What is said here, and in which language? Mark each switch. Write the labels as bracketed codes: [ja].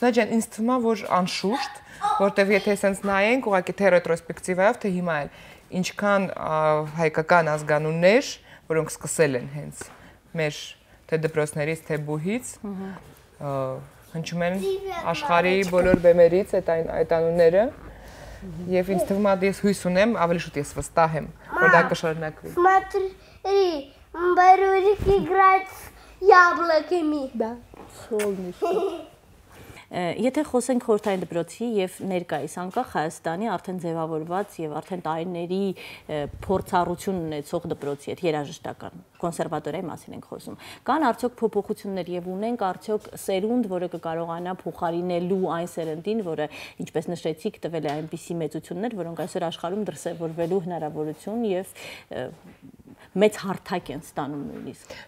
[hy] Սա ջան, ինձ թվում է, որ անշուշտ, որտեվ եթե sense նայենք, ուղղակի թե ռետրոսպեկտիվայով, թե հիմա էլ ինչքան հայկական ազգանուններ, որոնք սկսել են հենց մեր թե դպրոցներից, թե բուհից հնչում են աշխարհի բոլոր բեմերից այդ անունները եւ ինձ թվում է ես հույս ունեմ, ավելի շուտ ես վստահ եմ, որ դա կշարունակվի։ [ru] Смотри, Борюрик играет с яблоками. Да, солнышко. [hy] Եթե խոսենք խորհրդային դպրոցի եւ ներկայիս անկախ Հայաստանի արդեն ձևավորված եւ արդեն տարիների փորձառություն ունեցող դպրոցի հետ երաժշտական կոնսերվատորիայի մասին ենք խոսում, կան արդյոք փոփոխություններ եւ ունենք արդյոք սերունդ, որը կկարողանա փոխարինելու այն սերնդին, որը ինչպես նշեցիք տվել է այնպիսի մեծություններ, որոնք այսօր աշխարհում դրսևորվելու հնարավորություն եւ մեծ հարթակ են ստանում նույնիսկ։